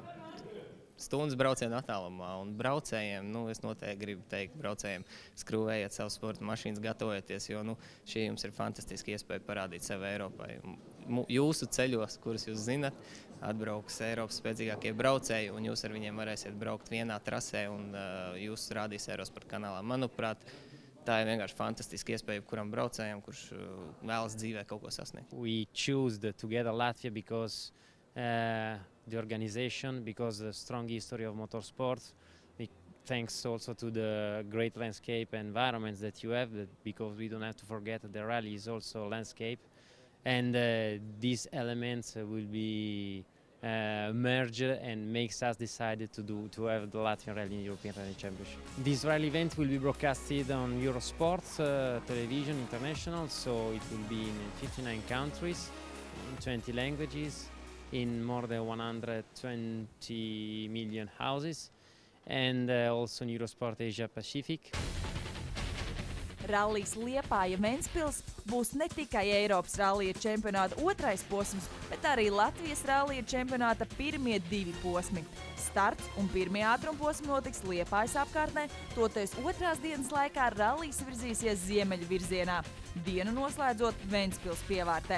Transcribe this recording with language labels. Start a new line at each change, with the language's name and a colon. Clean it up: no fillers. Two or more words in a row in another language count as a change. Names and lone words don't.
Latvian: Stundas brauciena attālumā un braucējiem, es noteikti gribu teikt braucējiem, skrūvējiet savu sporta mašīnas, gatavojieties, jo šī jums ir fantastiska iespēja parādīt sevi Eiropai. Jūsu ceļos, kurus jūs zinat, atbrauks Eiropas spēcīgākie braucēji un jūs ar viņiem varēsiet braukt vienā trasē un jūs rādīs Eurosport kanālā. Manuprāt, tā ir vienkārši fantastiska iespēja kuram braucējam, kurš vēlas dzīvē kaut ko sasniegt.
English: We choose Together Latvia because the organization, because the strong history of motorsport. Thanks also to the great landscape environments that you have, because we don't have to forget that the rally is also landscape. And these elements will be merged and makes us decide to have the Latvian Rally in European Rally Championship. This rally event will be broadcasted on Eurosport television international, so it will be in 59 countries, in 20 languages, in more than 120 million houses, and also in Eurosport Asia Pacific.
Latvian: Rallijs Liepāja-Ventspils būs ne tikai Eiropas rallija čempionāta otrais posms, bet arī Latvijas rallija čempionāta pirmie 2 posmi. Starts un pirmie ātrumposmi notiks Liepājas apkārtnē, toties otrās dienas laikā rallijs virzīsies ziemeļu virzienā, dienu noslēdzot Ventspils pievārtē.